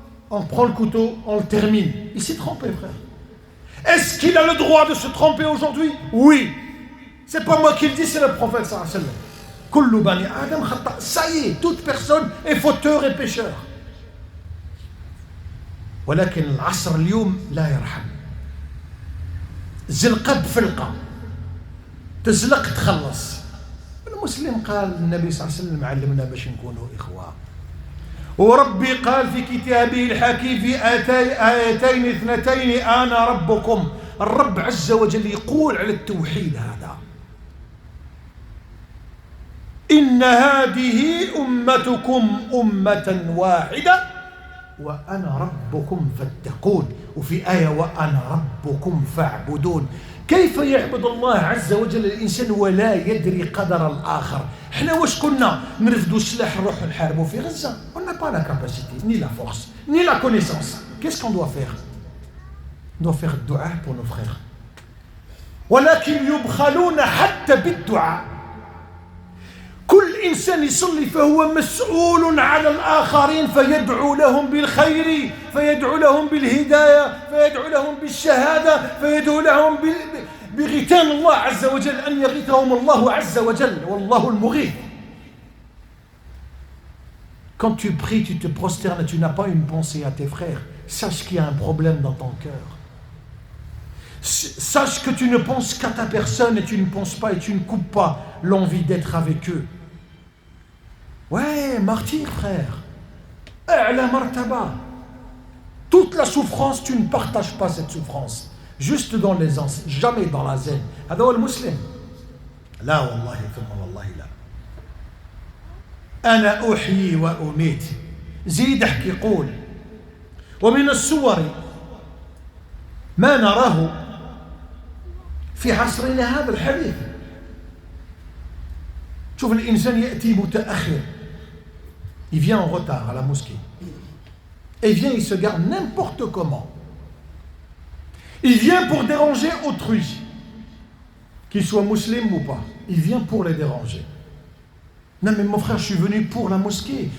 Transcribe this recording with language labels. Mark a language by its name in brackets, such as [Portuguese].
[French] On prend le couteau, on le termine. Il s'est trompé, frère. Est-ce qu'il a le droit de se tromper aujourd'hui? Oui. C'est pas moi qui le dis, c'est le prophète [Arabic] sallallahu alayhi wa sallam. [French] Ça y est, toute personne est fauteur et pécheur. [Arabic] ولكن العصر اليوم لا يرحم. زلقة بفلقة تزلق تخلص. المسلم قال النبي صلى الله عليه وسلم علمنا باش نكونوا إخوة. وربي قال في كتابه الحكيم في آيتين اثنتين أنا ربكم. الرب عز وجل يقول على التوحيد هذا إن هذه أمتكم أمة واحدة وأنا ربكم فاتقون وفي آية وأنا ربكم فاعبدون. كيف يعبد الله عز وجل الإنسان ولا يدري قدر الآخر؟ احنا واش كنا نرفدوا السلاح نروحوا نحاربوا في غزة؟ [French] on n'a pas la capacité ni la force ni la connaissance. Qu'est-ce qu'on doit faire? On doit faire dua pour nos frères. [Arabic] ولكن يبخلون حتى بالدعاء. كل إنسان يصلي فهو مسؤول على الآخرين فيدعو لهم بالخير فيدعو لهم بالهداية فيدعو لهم بالشهادة فيدعو لهم بغيثان الله عز وجل أن يغيثهم الله عز وجل والله المغيث. [French] Quand tu pries, tu te prosternes et tu n'as pas une pensée à tes frères, sache qu'il y a un problème dans ton cœur. Sache que tu ne penses qu'à ta personne et tu ne penses pas et tu ne coupes pas l'envie d'être avec eux. Ouais, martyr, frère. [Arabic] A'la martaba. [French] Toute la souffrance, tu ne partages pas cette souffrance. Juste dans l'aisance, jamais dans la zen. [Arabic] هذا هو المسلم. لا والله ثم والله لا. أنا أحيي وأميت. زيد احكي قول. ومن الصور ما نراه في عصرنا هذا الحديث. شوف الإنسان يأتي متأخر. [French] Il vient en retard à la mosquée. Et vient, il se garde n'importe comment. Il vient pour déranger autrui. Qu'il soit musulman ou pas. Il vient pour les déranger. Non mais mon frère, je suis venu pour la mosquée.